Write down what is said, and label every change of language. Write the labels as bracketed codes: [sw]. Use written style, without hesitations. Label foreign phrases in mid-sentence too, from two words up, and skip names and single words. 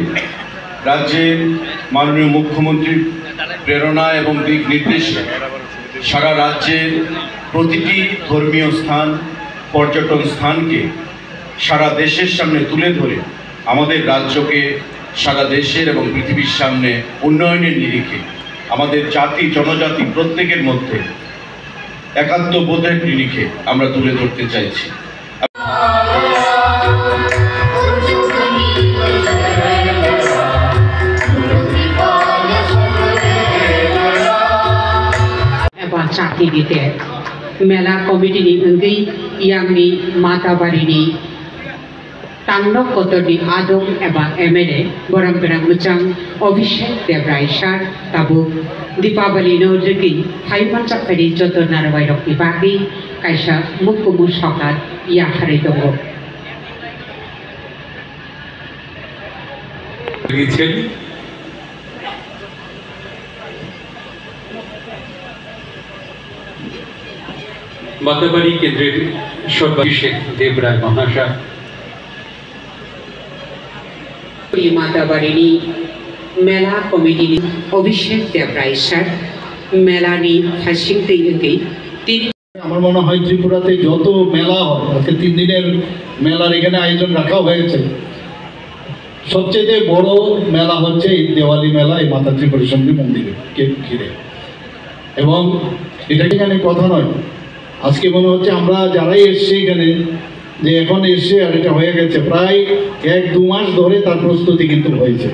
[bn] রাজ্যের মাননীয় মুখ্যমন্ত্রীর প্রেরণা এবং দিক নির্দেশে সারা রাজ্যের প্রতিটি ধর্মীয় স্থান, পর্যটন স্থানকে সারা দেশের সামনে তুলে ধরে আমাদের রাজ্যকে সারা দেশের এবং পৃথিবীর সামনে উন্নয়নের নিরিখে আমাদের জাতি জনজাতি প্রত্যেকের মধ্যে একাত্মবোধের নিরিখে আমরা তুলে ধরতে চাইছি। [trp] Cakidite mela komiti ni enggi yang ni Matabari ni tangnok kotor ni adong eba MLA borang-berang mucang Abhishek Debraishar tabu Dipabali no jeki Thaiman chakari joto narwai rok dibagi kaisa mukkumu sokar ya hari dongo [bn] মাতাবাড়ি কেন্দ্রের অভিষেক দেবরায় মহাশয়, [trp] মাতাবাড়ি ni mela komiti ni Abhishek Debraishar mela ni hasing tei [bn] আমার মনে হয় ত্রিপুরাতে যত মেলা হয়, আজকে 3 দিনের মেলার এখানে আয়োজন রাখা হয়েছে, সবচেয়ে বড় মেলা হচ্ছে এই দেওয়ালি মেলা, এই মাতা ত্রিপুরা সুন্দরী মন্দিরকে ঘিরে। এবং এটা এখানে কথা নয়, আজকে মনে হচ্ছে আমরা যারাই এসছি এখানে যে এখন এসছে আর এটা হয়ে গেছে, প্রায় 1-2 মাস ধরে তার প্রস্তুতি কিন্তু হয়েছে।